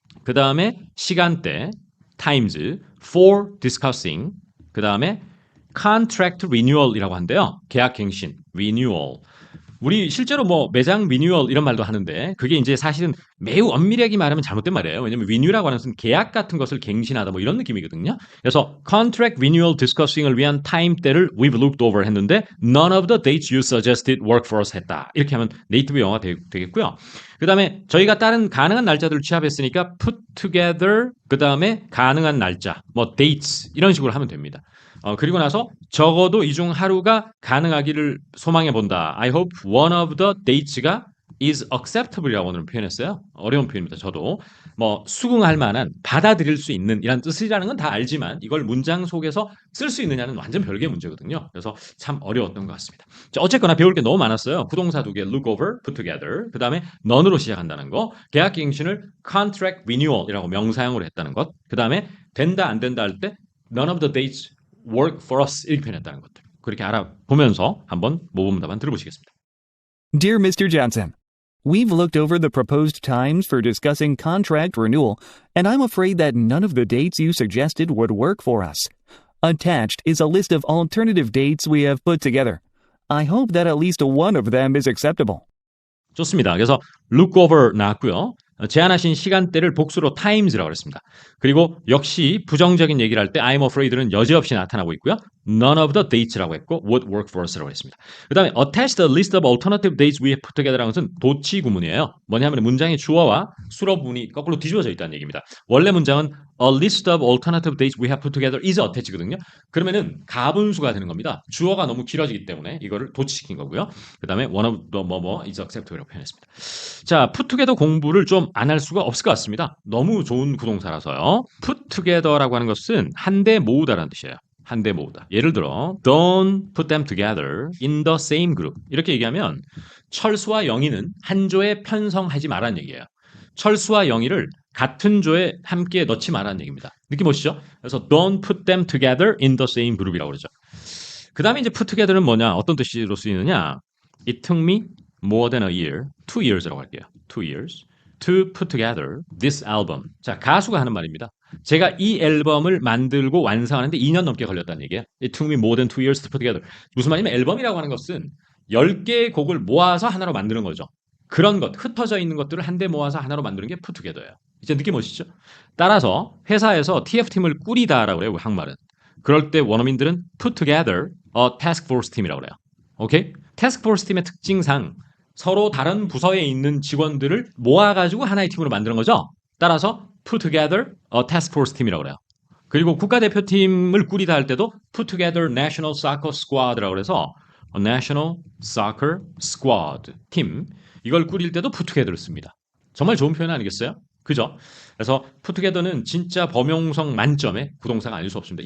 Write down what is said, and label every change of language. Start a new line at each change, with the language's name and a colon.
Korean: 그 다음에 시간대, times,
English: for discussing.
Korean: 그 다음에 contract renewal이라고 한대요. 계약 갱신, renewal. 우리 실제로 뭐 매장 renewal 이런 말도 하는데 그게 이제 사실은 매우 엄밀하게 말하면 잘못된 말이에요. 왜냐면 renew라고 하는 것은 계약 같은 것을 갱신하다 뭐 이런 느낌이거든요.
English: 그래서 contract renewal discussing을 위한 타임대를 we've looked over
Korean: 했는데
English: none of the dates you suggested work for us
Korean: 했다. 이렇게 하면 네이티브 영어가 되겠고요. 그 다음에 저희가 다른 가능한 날짜들을 취합했으니까 put together 그 다음에 가능한 날짜 뭐 dates 이런 식으로 하면 됩니다. 그리고 나서 적어도 이 중 하루가 가능하기를 소망해 본다.
English: I hope one of the dates가 is acceptable이라고
Korean: 오늘 표현했어요. 어려운 표현입니다. 저도 뭐 수긍할 만한 받아들일 수 있는 이란 뜻이라는 건 다 알지만 이걸 문장 속에서 쓸 수 있느냐는 완전 별개의 문제거든요. 그래서 참 어려웠던 것 같습니다. 자, 어쨌거나 배울 게 너무 많았어요. 부동사 두 개 look over, put together. 그 다음에 none으로 시작한다는 거. 계약 갱신을 contract renewal이라고 명사형으로 했다는 것. 그 다음에 된다 안 된다 할 때
English: none of the dates work for us
Korean: 이렇게 표현했다는 것들. 그렇게 알아보면서 한번 모범답안 들어보시겠습니다.
English: Dear Mr. Johnson, we've looked over the proposed times for discussing contract renewal, and I'm afraid that none of the dates you suggested would work for us. Attached is a list of alternative dates we have put together. I hope that at least one of them is acceptable.
Korean: 좋습니다. 그래서 look over 나왔고요. 제안하신 시간대를 복수로 times라고 했습니다. 그리고 역시 부정적인 얘기를 할 때 I'm afraid는 여지없이 나타나고 있고요.
English: None of the dates라고 했고 would work for us라고 했습니다.
Korean: 그 다음에
English: attach the list of alternative dates we have put together라는 것은
Korean: 도치 구문이에요. 뭐냐면 문장의 주어와 수로 부분이 거꾸로 뒤집어져 있다는 얘기입니다. 원래 문장은
English: a list of alternative dates we have put together is attach거든요.
Korean: 그러면은 가분수가 되는 겁니다. 주어가 너무 길어지기 때문에 이거를 도치시킨 거고요. 그 다음에 one of the 뭐뭐
English: is acceptable
Korean: 이라고 표현했습니다. 자, put together 공부를 좀 안 할 수가 없을 것 같습니다. 너무 좋은 구동사라서요. put together라고 하는 것은 한데 모으다라는 뜻이에요. 한데 모으다. 예를 들어
English: don't put them together in the same group
Korean: 이렇게 얘기하면 철수와 영희는 한 조에 편성하지 말라는 얘기예요. 철수와 영희를 같은 조에 함께 넣지 말라는 얘기입니다. 느낌 오시죠? 그래서
English: don't put them together in the same group이라고 그러죠.
Korean: 그 다음에 이제 put together는 뭐냐? 어떤 뜻으로 쓰이느냐?
English: It took me more than a year, 2 years라고
Korean: 할게요.
English: 2 years to put together this album.
Korean: 자, 가수가 하는 말입니다. 제가 이 앨범을 만들고 완성하는데 2년 넘게 걸렸다는 얘기예요.
English: It took me more than 2 years to put together.
Korean: 무슨 말이냐면 앨범이라고 하는 것은 10개의 곡을 모아서 하나로 만드는 거죠. 그런 것, 흩어져 있는 것들을 한데 모아서 하나로 만드는 게 put together예요. 이제 느낌 오시죠? 따라서 회사에서 TF팀을 꾸리다라고 그래요. 한국말은. 그럴 때 원어민들은
English: put together a task force team이라고 그래요.
Korean: 오케이? task force 팀의 특징상 서로 다른 부서에 있는 직원들을 모아가지고 하나의 팀으로 만드는 거죠. 따라서 put together a task force 팀이라고 그래요. 그리고 국가대표팀을 꾸리다 할 때도
English: put together national soccer squad
Korean: 라고 해서 national soccer squad 팀 이걸 꾸릴 때도 put together를 씁니다. 정말 좋은 표현 아니겠어요? 그죠? 그래서 put together는 진짜 범용성 만점의 구동사가 아닐 수 없습니다.